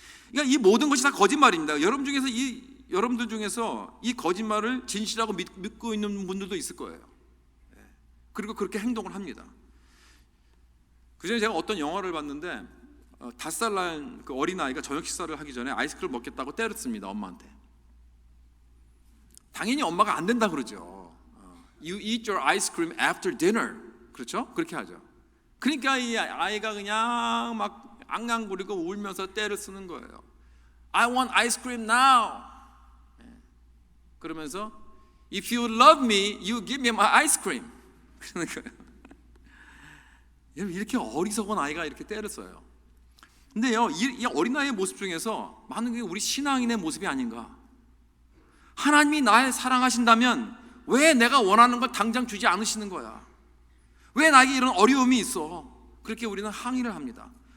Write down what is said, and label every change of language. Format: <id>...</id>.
<ko>그러니까 이 모든 것이 다 거짓말입니다. 여러분들 중에서 이 거짓말을 진실하고 믿고 있는 분들도 있을 거예요. 그리고 그렇게 행동을 합니다. 그전에 제가 어떤 영화를 봤는데 5살 난 그 어린아이가 저녁 식사를 하기 전에 아이스크림을 먹겠다고 때렸습니다. 엄마한테. 당연히 엄마가 안 된다 그러죠.</ko> <en>You eat your ice cream after dinner.</en> <ko>그렇죠? 그렇게 하죠. 그러니까 이 아이가 그냥 막 앙앙거리고 울면서 떼를 쓰는 거예요.</ko> <en>I want ice cream now.</en> <ko>그러면서</ko> <en>If you love me, you give me my ice cream.</en> <ko>그러는 거예요. 이렇게 어리석은 아이가 이렇게 떼를 써요. 근데요, 이 어린아이의 모습 중에서 많은 게 우리 신앙인의 모습이 아닌가. 하나님이 나를 사랑하신다면 왜 내가 원하는 걸 당장 주지 않으시는 거야? 왜 나에게 이런 어려움이 있어? 그렇게 우리는 항의를 합니다.</ko>